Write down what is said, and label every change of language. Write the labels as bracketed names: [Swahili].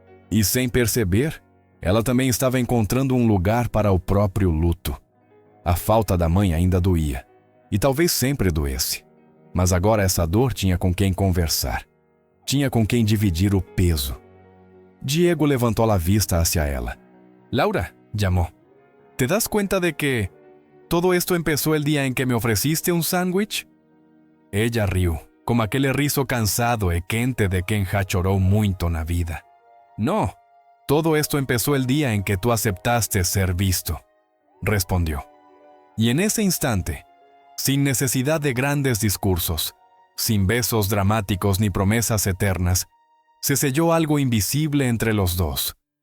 [Portuguese] E sem perceber, ela também estava encontrando um lugar para o próprio luto. A falta da mãe ainda doía, e talvez sempre doesse. Mas agora essa dor tinha com quem conversar. Tinha com quem dividir o peso. Diego levantou a vista hacia ela. [Spanish] «Laura», llamó, «¿te das cuenta de que todo esto empezó el día en que me ofreciste un sándwich?» [Portuguese] Ella riu, como aquele riso cansado e quente de quem já chorou muito na vida. [Spanish] «No, todo esto empezó el día en que tú aceptaste ser visto», respondió. Y en ese instante, sin necesidad de grandes discursos, sin besos dramáticos ni promesas eternas, se selló algo invisible entre los dos.